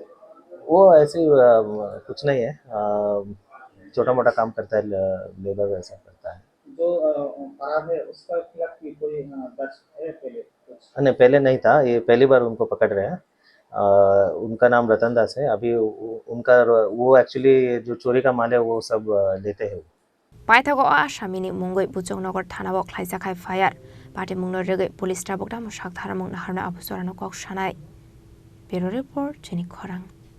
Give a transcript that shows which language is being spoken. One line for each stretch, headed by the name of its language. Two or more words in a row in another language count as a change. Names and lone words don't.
Hindi: वो ऐसे ही कुछ नहीं है छोटा मोटा काम करता है लेबर वैसा करता है जो फरार है उसका खिलाफ की कोई दर्ज है पहले नहीं पहले नहीं था ये पहली बार उनको पकड़ रहे हैं उनका नाम रतन दास है अभी उनका वो एक्चुअली जो चोरी का माल है वो सब लेते हैं
Kok Borok: Paithago Ashamini Mungoi Bujjongnogor Thanabo Khlaijakhai
English: Fire Party
Kok Borok: Mungno Rege Police Tabokda Mosak Tharamung Naharna Abusorano Kok Shanai
English: Bureau Report
Kok Borok: Jenny Khorang